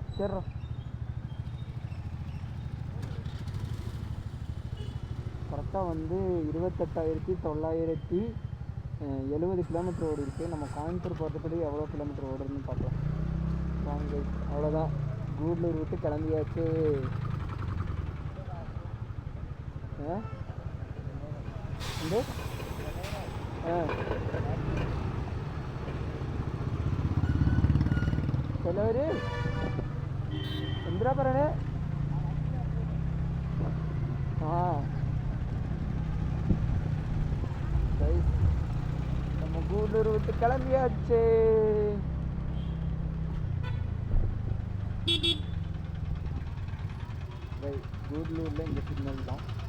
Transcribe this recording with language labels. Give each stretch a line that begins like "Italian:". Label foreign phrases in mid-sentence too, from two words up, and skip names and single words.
Tamil: சரிடா, கரெக்டாக வந்து 28,970 கிலோமீட்டர் ஓடி இருக்குது. நம்ம கோயம்புத்தூர் போகிறதுப்படி எவ்வளோ கிலோமீட்டர் ஓடுறதுன்னு பார்க்கலாம் வாங்க. அவ்வளோதான், கூடலூர் விட்டு கிளம்பியாச்சு.
Malayalam: ചിലവര് എന്തിനാ പറയണേ?
Tamil: நம்ம கூடலூர் விட்டு கிளம்பியாச்சு. கூடலூரில் இங்கே சிக்னல் தான்.